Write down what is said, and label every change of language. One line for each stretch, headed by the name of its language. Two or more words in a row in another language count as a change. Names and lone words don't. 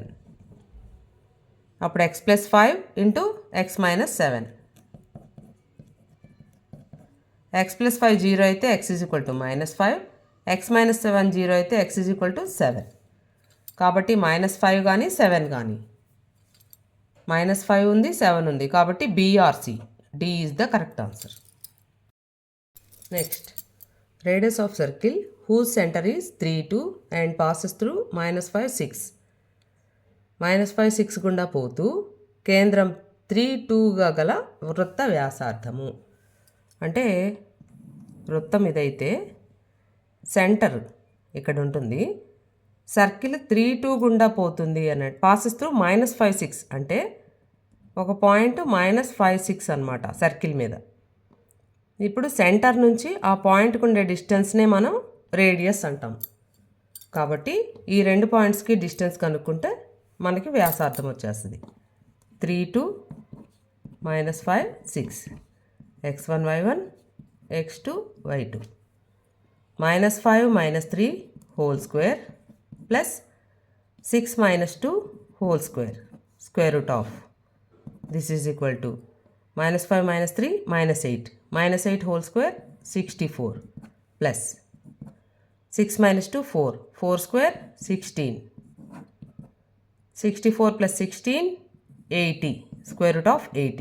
English: అప్పుడు x plus 5 into x minus 7. x plus 5 0 అయితే x is equal to minus 5.
Telugu: x మైనస్ 7 0 అయితే x
English: is equal to
Telugu: 7. కాబట్టి -5 కానీ 7 కానీ.
English: -5
Telugu: ఉంది 7 ఉంది కాబట్టి
English: BRC D is the correct answer. Next, radius of circle whose center is 3 2 and passes through -5 6.
Telugu: -5 6 గుండా పోతూ కేంద్రం 3 2గా గల వృత్త వ్యాసార్థము. అంటే వృత్తం ఇదైతే సెంటర్ ఇక్కడ ఉంటుంది, సర్కిల్ 3 2 గుండా పోతుంది అన్నట్టు.
English: passes through
Telugu: -5 6 అంటే ఒక పాయింట్ -5 6 అనమాట సర్కిల్ మీద. ఇప్పుడు సెంటర్ నుంచి ఆ పాయింట్కి ఉండే డిస్టెన్స్నే మనం రేడియస్ అంటాం. కాబట్టి ఈ రెండు పాయింట్స్కి డిస్టెన్స్ కనుక్కుంటే మనకి వ్యాసార్థం వచ్చేస్తుంది.
English: 3 2 -5 6 x1 y1 x2 y2 -5 -3 whole square plus 6 -2 whole square square root of this is equal to -5 -3 -8 -8 whole square 64 plus 6 -2 4 4 square 16 64 plus 16 80 square root of 80.